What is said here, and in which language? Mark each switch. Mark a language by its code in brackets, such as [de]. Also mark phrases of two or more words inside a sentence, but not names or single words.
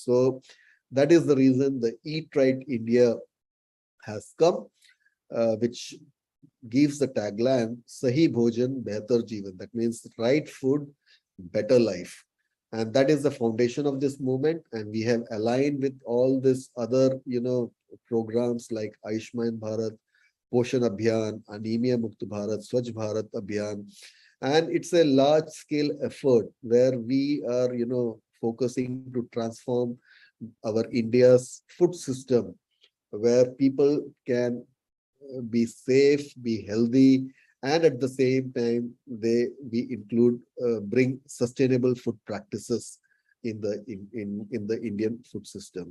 [en] So that is the reason the Eat Right India has come, which gives the tagline [hi] सही भोजन बेहतर जीवन. [en] That means right food, better life. And that is the foundation of this movement. And we have aligned with all this other, programs like Ayushman Bharat, Poshan Abhiyan, Anemia Mukt Bharat, Swachh Bharat Abhiyan. And it's a large scale effort where we are, focusing to transform our India's food system, where people can be safe, be healthy, and at the same time, we include bring sustainable food practices in the Indian food system.